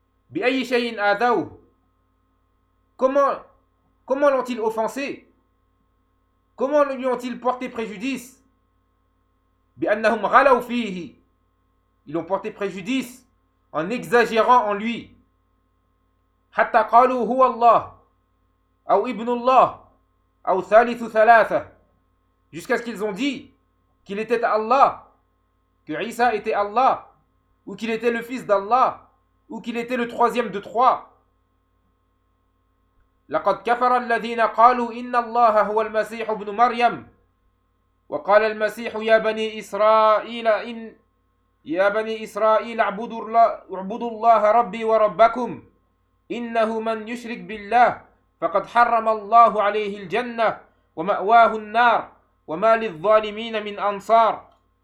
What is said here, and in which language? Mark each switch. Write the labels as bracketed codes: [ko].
[ar] بأي شيء آذوه. [fr] Comment l'ont-ils offensé? Comment lui ont-ils porté préjudice? [ar] بأنهم غلوا فيه. [fr] Ils ont porté préjudice en exagérant en lui. [ar] حتى قالوا هو الله أو ابن الله أو ثالث ثلاثة. [fr] Jusqu'à ce qu'ils ont dit qu'il était Allah, que Isa était Allah, ou qu'il était le fils d'Allah, ou qu'il était le troisième de trois. [ar] لقد كفر الذين قالوا إن الله هو المسيح ابن مريم وقال المسيح يا بني إسرائيل إن يا بني إسرائيل اعبدوا الله ربي وربكم إنه من يشرك بالله فقد حرم الله عليه الجنة ومأواه النار وما للظالمين من أنصار.